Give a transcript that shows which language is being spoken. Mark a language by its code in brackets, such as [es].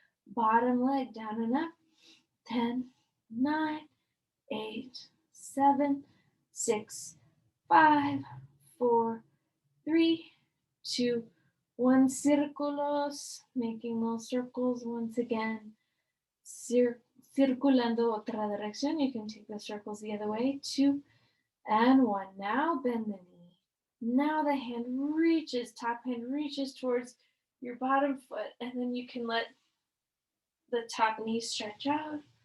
[en] Bottom leg down and up. 10, 9, 8, 7, 6, 5, 4, 3, 2, 1. Círculos, making those circles once again. [es] Circulando otra dirección. [en] You can take the circles the other way. 2 and 1. Now bend the knee. Now the hand reaches, top hand reaches towards your bottom foot, and then you can let the top knee stretch out.